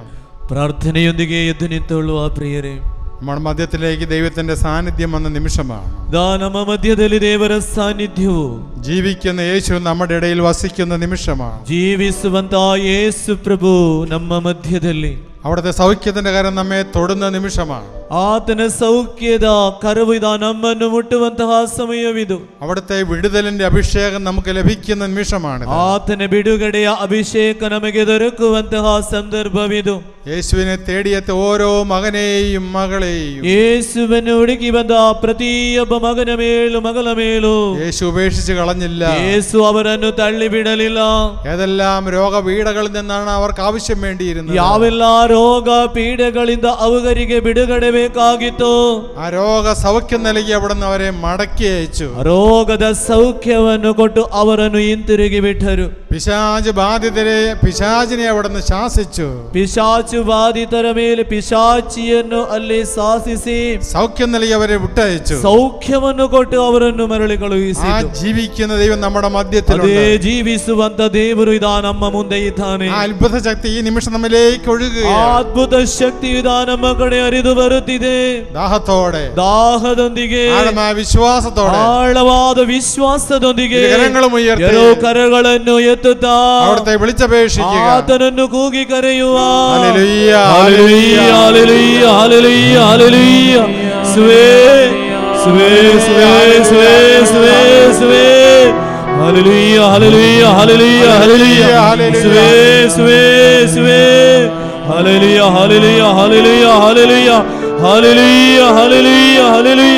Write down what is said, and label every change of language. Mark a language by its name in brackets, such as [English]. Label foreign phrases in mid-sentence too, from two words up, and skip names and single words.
[Malayalam] പ്രാർത്ഥനയൊന്നികെ യുദ്ധനിത്തുള്ളൂ ആ പ്രിയരെ. നമ്മുടെ മധ്യത്തിലേക്ക് ദൈവത്തിന്റെ സാന്നിധ്യം വന്ന നിമിഷമാണ്. [Kannada] ನಮ್ಮ ಮಧ್ಯದಲ್ಲಿ ದೇವರ ಸಾನ್ನಿಧ್ಯವು [Malayalam] ജീവിക്കുന്ന യേശു നമ്മുടെ ഇടയിൽ വസിക്കുന്ന നിമിഷമാണ്. [Kannada] ಜೀವಿಸುವಂತ ಯೇಸು ಪ್ರಭು ನಮ್ಮ ಮಧ್ಯದಲ್ಲಿ [Malayalam] അവിടുത്തെ സൗഖ്യത്തിന്റെ കരം നമ്മെ തൊടുന്ന നിമിഷമാണ്. [Kannada] ಆತನ ಸೌಖ್ಯದ ಕರವು ಇದ ನಮ್ಮನ್ನು ಮುಟ್ಟುವಂತಹ ಸಮಯವಿದು. [Malayalam] അവിടുത്തെ വിടുതലിന്റെ അഭിഷേകം നമുക്ക് ലഭിക്കുന്ന നിമിഷമാണ്. [Kannada] ಆತನ ಬಿಡುಗಡೆಯ ಅಭಿಷೇಕ ನಮಗೆ ದೊರಕುವಂತಹ ಸಂದರ್ಭವಿದು. [Malayalam] യേശുവിനെ തേടിയെത്ത ഓരോ മകനെയും മകളെയും [Kannada] ಯೇಸುವನ್ನು ಹುಡುಕಿ ಬಂದ ಪ್ರತಿಯೊಬ್ಬ ಮಗನ ಮೇಲೂ ಮಗಳ ಮೇಲೂ [Malayalam] യേശു ഉപേക്ഷിച്ച് കളഞ്ഞില്ല. [Kannada] ಯೇಸು ಅವರನ್ನು ತಳ್ಳಿ ಬಿಡಲಿಲ್ಲ. [Malayalam] ഏതെല്ലാം രോഗപീഠകളിൽ നിന്നാണ് അവർക്ക് ആവശ്യം വേണ്ടിയിരുന്നത്, [Kannada] ಯಾವೆಲ್ಲ ರೋಗ ಪೀಡೆಗಳಿಂದ ಅವರಿಗೆ ಬಿಡುಗಡೆ ಬೇಕಾಗಿತ್ತು, [Malayalam] ആ രോഗ സൗഖ്യം നൽകി അവിടുന്ന് അവരെ മടക്കി അയച്ചു. [Kannada] ರೋಗದ ಸೌಖ್ಯವನ್ನು ಕೊಟ್ಟು ಅವರನ್ನು ಹಿಂತಿರುಗಿ ಬಿಟ್ಟರು. [Malayalam] പിശാച് ബാധിതരെ പിശാചിനെ അവിടുന്ന് ശാസിച്ചു. [Kannada] ಪಿಶಾಚು ಬಾಧಿತರ ಮೇಲೆ ಪಿಶಾಚಿಯನ್ನು ಅಲ್ಲಿ ಶಾಸಿಸಿ [Malayalam] സൗഖ്യം നൽകി അവരെ വിട്ടയച്ചു. [Kannada] ಸೌಖ್ಯವನ್ನು ಕೊಟ್ಟು ಅವರನ್ನು ಮರಳಿ ಕಳುಹಿಸಿ. [Malayalam] ആ ജീവിക്കുന്ന ദൈവം നമ്മുടെ മധ്യത്തിലുണ്ട്. [Kannada] ಅದೇ ಜೀವಿಸುವಂತ ದೇವರು ಇದಾ ನಮ್ಮ ಮುಂದೆ ಇದ್ದಾನೆ. [Malayalam] ആ അത്ഭുത ശക്തി ഈ നിമിഷം നമ്മിലേക്ക് ഒഴുകുകയാണ്. [Kannada] ಅದ್ಭುತ ಶಕ್ತಿ ಇದಾ ನಮ್ಮ ಕಡೆ ಹರಿದು ಬರುತ್ತಿದೆ. [Malayalam] ദാഹത്തോടെ, [Kannada] ದಾಹದೊಂದಿಗೆ, [Malayalam] ആഴമായ വിശ്വാസത്തോടെ, [Kannada] ಆಳವಾದ ವಿಶ್ವಾಸದೊಂದಿಗೆ [Malayalam] കരങ്ങളും ഉയർത്തി [Kannada] ಎರಡು ಕರಗಳನ್ನು ಎತ್ತುತ್ತಾ [Malayalam] അവിടുത്തെ വിളിച്ചപേക്ഷിക്കുക. [Kannada] ಆತನನ್ನು ಕೂಗಿ ಕರೆಯುವ. [Malayalam] ഹല്ലേലൂയ, ഹല്ലേലൂയ, ഹല്ലേലൂയ, ഹല്ലേലൂയ, ഹല്ലേലൂയ. സ്വേ സ്വേ സ്വേ സ്വേ സ്വേ സ്വേ ഹല്ലേലൂയ, ഹല്ലേലൂയ, ഹല്ലേലൂയ, ഹല്ലേലൂയ. സ്വേ സ്വേ സ്വേ ഹല്ലേലൂയ, ഹല്ലേലൂയ, ഹല്ലേലൂയ, ഹല്ലേലൂയ, ഹല്ലേലൂയ, ഹല്ലേലൂയ, ഹല്ലേലൂയ,